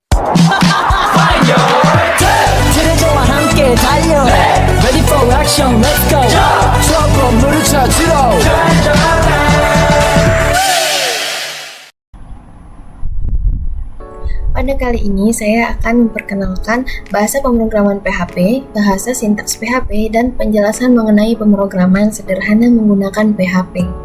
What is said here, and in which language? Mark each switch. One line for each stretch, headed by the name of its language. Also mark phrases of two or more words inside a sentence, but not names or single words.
Korean: 트레저와 함께 달려
English: Ready for action, let's go
Korean: 추억 건물을 찾으러
Indonesian: Pada kali ini saya akan memperkenalkan bahasa pemrograman PHP, bahasa sintaks PHP, dan penjelasan mengenai pemrograman sederhana menggunakan PHP.